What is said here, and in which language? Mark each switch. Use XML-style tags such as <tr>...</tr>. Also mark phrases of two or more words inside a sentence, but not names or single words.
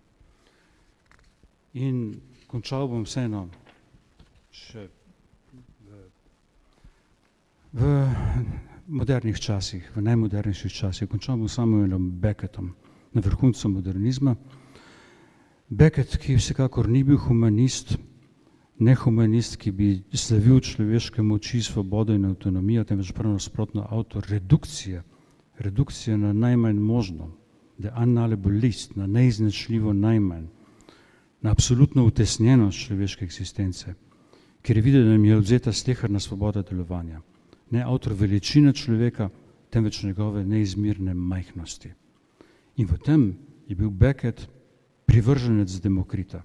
<sl>In končal bom vseeno še v modernih časih, v najmodernejših časih, končal bom Samuelom Beckettom, na vrhuncu modernizma. Beckett, ki vsekakor ni bil humanist, ne humanist, ki bi slavil človeške moči, svobodo in avtonomijo, temveč prav nasprotno avtor redukcije na najmanj možno,</sl> <en>the unknowable least,</en> <sl>na neizničljivo najmanj, na absolutno utesnjenost človeške eksistence, ker je videl, da nam je odzeta sleherna svoboda delovanja. Ne avtor veličine človeka, temveč njegove neizmirne majhnosti. In v tem je bil Beckett privrženec Demokrita.</sl>